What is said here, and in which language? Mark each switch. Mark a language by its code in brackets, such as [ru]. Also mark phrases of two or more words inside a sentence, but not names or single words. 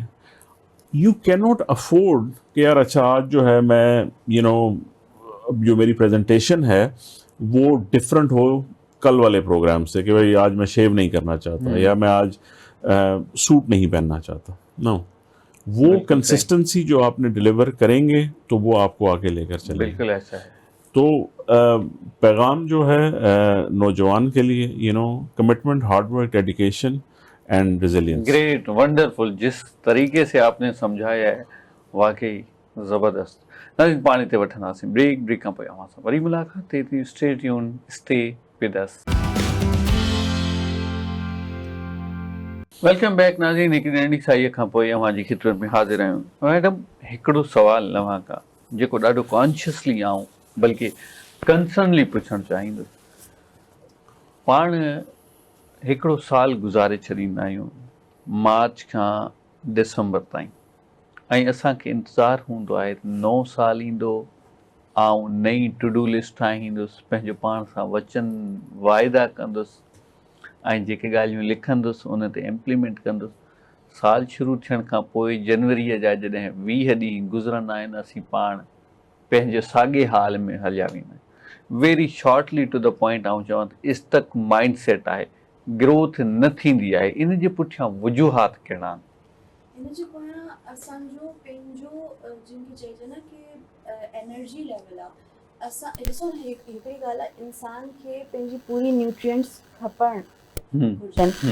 [en] you can not afford [ur] کہ یار اچھا آج جو ہے میں جو میری پریزنٹیشن ہے وہ ڈفرینٹ ہو کل والے پروگرام سے, کہ بھائی آج میں شیو نہیں کرنا چاہتا یا میں آج سوٹ نہیں پہننا چاہتا. نو, وہ کنسسٹنسی جو آپ نے ڈلیور کریں گے تو وہ آپ کو آگے لے کر چلے. بالکل ایسا ہے. تو پیغام جو ہے نوجوان کے لیے, [en] commitment, hard work, dedication and resilience. great, wonderful. [ur] جس طریقے سے آپ نے سمجھایا ہے واقعی زبردست. [sd] नाज़रीन, पाणी ते वठंदासीं ब्रेक खां पोइ अवां सां वरी मुलाक़ात थिए थी. [en] stay tune, stay with us. welcome back नाज़रीन. [sd] हिकु नंढी साईअ खां पोइ अवां जी ख़िदमत में हाज़िर आहियूं. मैडम, हिकिड़ो सुवालु तव्हां खां जेको ॾाढो कॉन्शियसली आऊं बल्कि कंसर्नली पुछणु चाहींदुसि. पाण हिकिड़ो साल गुज़ारे छॾींदा आहियूं, मार्च खां दिसंबर ताईं, ऐं असांखे इंतज़ारु हूंदो आहे नओं साल ईंदो, आउं नई [en] to do list [sd] ठाहींदुसि, पंहिंजो पाण सां वचन वाइदा कंदुसि ऐं जेके ॻाल्हियूं लिखंदुसि उन ते इम्प्लीमेंट कंदुसि. साल शुरू थियण खां पोइ जनवरीअ जा जॾहिं 20 ॾींहं गुज़रंदा आहिनि, असीं पाण पंहिंजे साॻे हाल में हलिया वेंदा आहियूं. [en] very shortly to the point [sd] आऊं चवां त इस्तक [en] mind set [sd] आहे, ग्रोथ न थींदी आहे. इन जे पुठियां वजूहात कहिड़ा आहिनि? इन जे पोयां असांजो पंहिंजो जिनखे चइजे न कि [en] energy level [sd] आहे. असां ॾिसो न, हिकिड़ी ॻाल्हि आहे, इंसान खे पंहिंजी पूरी न्यूट्रिएंट्स खपनि घुर्जनि.